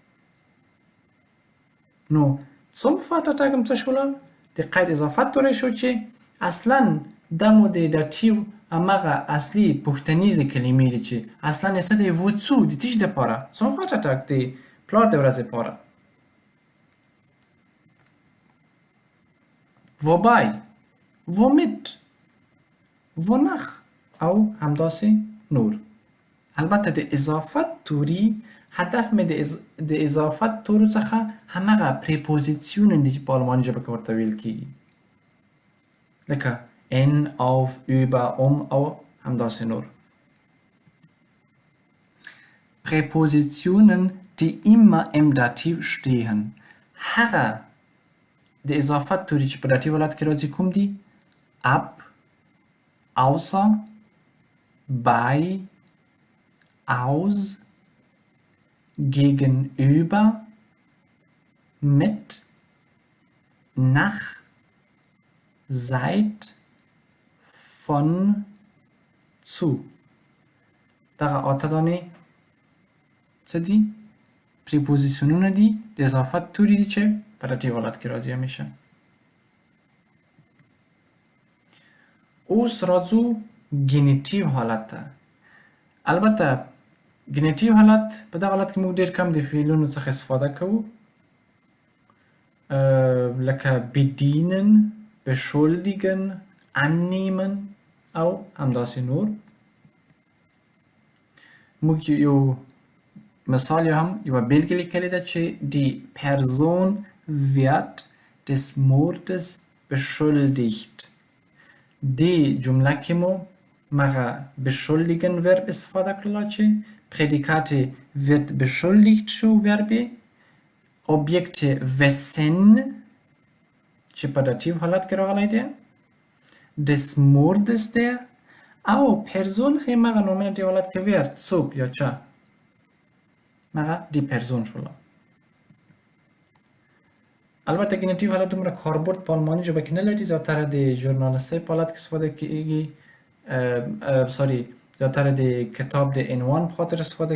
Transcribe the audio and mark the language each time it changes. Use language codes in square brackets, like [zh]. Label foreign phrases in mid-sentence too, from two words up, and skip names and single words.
[ps] نو [de] zum Vatertag [ps] هم څه شوله د قید اضافت توری شو چې اصلا دا مو د داتیو هماغه اصلي پوښتنیزې کلمې دي چې اصلا یې څه دی wozu د څه شي دپاره [de] zum Vatertag [ps] د پلار د ورځې لپاره [de] wobei womit wonach [ps] او همداسې نور البته د اضافت توری هدف مې د اضافت تورو څخه هماغه پریپوزیسیون دي چې په آلماني ژبه کې ورته ویل کیږي لکه [de] in auf über [ps] او همداسې نور [de] Präpositionen die immer im Dativ stehen [ps] هغه د اضافت توری چې په داتیو حالت کې راځي کوم دي [de] ab außer bei aus gegenüber mit nach seit von zu [ps] دغه اته دانې څه دي پریپوزیسیونونه دي د اضافت توری دي چې په داتیو حالت کې راځي همیشه اوس راځو ګینیټیو حالت ته البته ګینیټیو حالت په دغه حالت کې موږ ډېر کم د فعلونو څخه استفاده کوو لکه [de] bedienen beschuldigen annehmen [ps] او همداسې نور موږ یو مثال هم یوه بیلګه لیکلې ده چې [de] die Person wird des Mordes beschuldigt [ps] دې جمله کې مو مغه beschuldigen verb استفاده کړله چې [de] Prädikat wird beschuldigt [ps] شو verb objekt wessen چې په داتیو حالت کې راغلی دی [de] des Mordes der [ps] او Person خې مغه nominative حالت کې wer څوک یا چا مغه [de] die Person [ps] شوله البته ګینیټیو حالت دومره کاربرد په آلماني ژبه کې نه لري زیاتره د ژورنالیستۍ په حالت کې استفاده کیږي زیاتره د کتاب د عنوان په خاطر استفاده